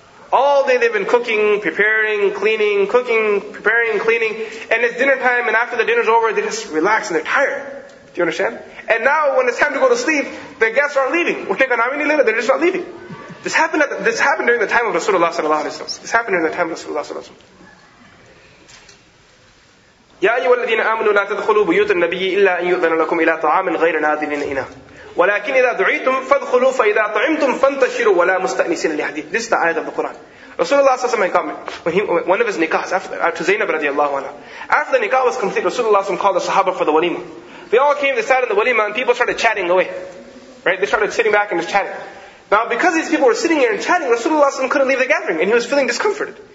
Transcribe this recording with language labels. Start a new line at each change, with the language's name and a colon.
English: All day they've been cooking, preparing, cleaning, and it's dinner time, and after the dinner's over, they just relax and they're tired. Do you understand? And now when it's time to go to sleep, the guests aren't leaving. They're just not leaving. This happened during the time of Rasulullah sallallahu alaihi wasallam. This happened during the time of Rasulullah sallallahu alaihi wasallam.
Arabic: يا أيها الذين آمنوا لا تدخلوا بيوت النبي إلا أن يؤذن لكم إلى طعام غير ناظرين إناه وَلَكِنْ إِذَا دُعِيتُمْ فَادْخُلُوا فَإِذَا طَعِمْتُمْ فَانْتَشِرُوا وَلَا مُسْتَأْنِسِينَ لِحَدِيثٍ.
English: This is the ayat of the Quran. Rasulullah ﷺ got one of his nikahs to Zainab radiallahu anha. After the nikah was complete, Rasulullah ﷺ called the Sahaba for the walima. They all came, they sat in the walima, and people started chatting away. Right? They started sitting back and just chatting. Now, because these people were sitting here and chatting, Rasulullah ﷺ couldn't leave the gathering, and he was feeling discomforted.